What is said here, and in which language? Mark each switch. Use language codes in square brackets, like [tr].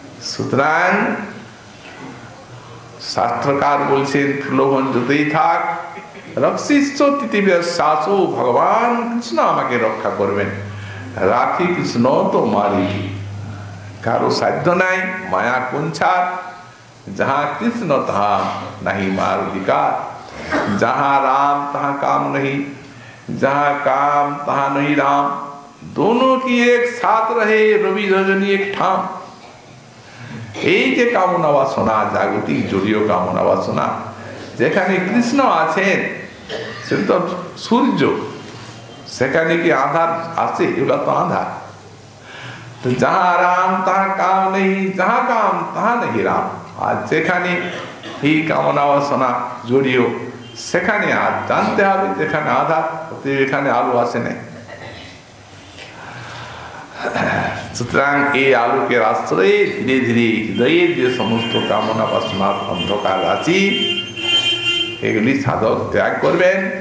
[bn] সুতরাং শাস্ত্রকার বলছেন প্রলোভন যতই থাক, রক্ষিষ্ঠ তিথিবিশ্বাসো, ভগবান কৃষ্ণ আমাকে রক্ষা করবেন। রাখি কৃষ্ণ তো মারিকি, কারো সাধ্য নাই মায়া কুঞ্ছার। [hi] जहाँ कृष्ण तहाँ नहीं मार अधिकार, जहाँ राम तहाँ काम नहीं, जहाँ काम तहाँ नहीं राम। दोनों की एक साथ रहे रवि रजनी एक ठाम। [bn] এই যে কামনা বাসনা, জাগতিক জড়ীয় কামনা বাসনা, যেখানে কৃষ্ণ আছেন সে তো সূর্য, সেখানে কি আধার আছে? এগুলো তো আধার। [hi] তো जहाँ राम तहाँ काम नहीं, जहाँ काम तहाँ नहीं राम। [bn] আর যেখানে এই কামনা বাসনা জড়িয়ে, সেখানে আর জানতে হবে যেখানে আধার, এখানে আলো আসে নাই। সুতরাং এই আলোকের আশ্রয়ে ধীরে ধীরে হৃদয়ের যে সমস্ত কামনা বাসনার অন্ধকার আছে, এগুলি সাধক ত্যাগ করবেন।